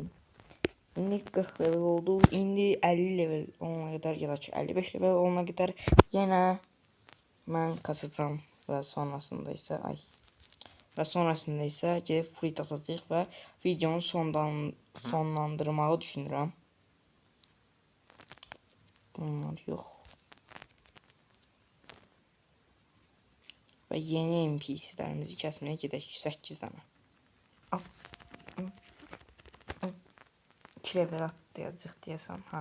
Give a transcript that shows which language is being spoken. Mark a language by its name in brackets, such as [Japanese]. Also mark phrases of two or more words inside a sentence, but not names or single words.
[Turkish] İndi 40 level oldu. İndi 50 level olana kadar ya da 55 level olana kadar yine ben kasacağım ve sonrasında ise gelip fruit atacağıq [Azerbaijani] və videonu sonlandırmağı düşünürəm. Bunlar yox. Və yeni NPC'lərimizi kəsməyə gedək 8 dənə. 2 level atlayacaq deyəsən, ha.